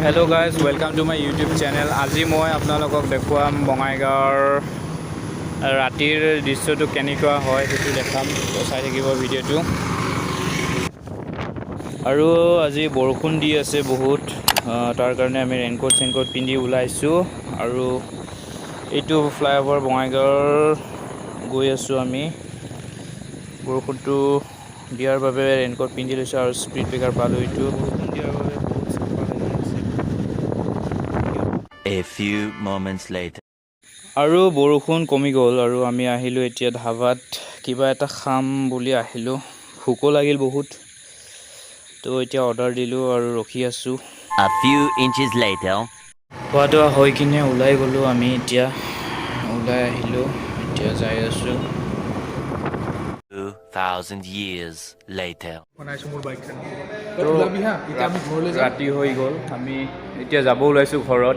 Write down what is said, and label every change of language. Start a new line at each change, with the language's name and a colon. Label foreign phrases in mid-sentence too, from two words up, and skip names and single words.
English: guys, welcome to my YouTube channel.
Assamese: আজি মই আপোনালোকক দেখুৱাম বঙাইগাঁৱৰ ৰাতিৰ দৃশ্যটো কেনেকুৱা হয় সেইটো দেখাম, চাই থাকিব ভিডিঅ'টো। আৰু আজি বৰষুণ দি আছে বহুত, তাৰ কাৰণে আমি ৰেইনকোট পিন্ধি ওলাইছোঁ। আৰু এইটো ফ্লাইঅভাৰ বঙাইগাঁৱৰ গৈ আছোঁ আমি। বৰষুণটো দিয়াৰ বাবে ৰেইনকোট পিন্ধি লৈছোঁ আৰু
English: speed breaker
Assamese: পালোঁ। এইটো বৰষুণ দিয়াৰ বাবে
English: A few moments later.
Assamese: আৰু বৰষুণ কমি গ'ল আৰু আমি আহিলোঁ এতিয়া ধাবাত কিবা এটা খাম বুলি আহিলোঁ। ভোকো লাগিল বহুত, তো এতিয়া অৰ্ডাৰ দিলোঁ আৰু ৰখি আছোঁ।
English: A few inches later.
Assamese: খোৱা দোৱা হৈ কিনে ওলাই গ'লোঁ আমি, এতিয়া ওলাই আহিলোঁ, এতিয়া যাই আছোঁ।
English: 2000 years later.
Assamese: ৰাতি হৈ গ'ল, আমি এতিয়া যাব ওলাইছোঁ ঘৰত।